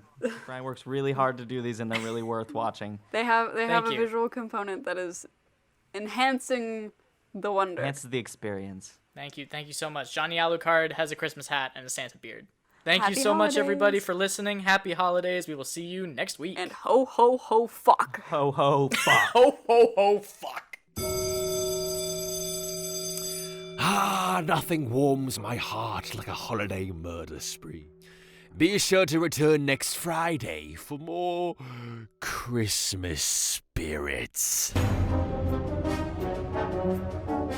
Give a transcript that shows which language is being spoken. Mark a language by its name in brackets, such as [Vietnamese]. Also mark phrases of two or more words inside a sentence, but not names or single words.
[English] Brian works really hard to do these, and they're really worth watching. They have Thank a you. visual component that is enhancing the wonder. Enhances the experience. Thank you so much. Johnny Alucard has a Christmas hat and a Santa beard. Thank Happy you so much, everybody, holidays. for listening. Happy holidays. We will see you next week. And ho ho ho fuck. Ho ho fuck. ho ho ho fuck. Nothing warms my heart like a holiday murder spree. Be sure to return next Friday for more Christmas spirits.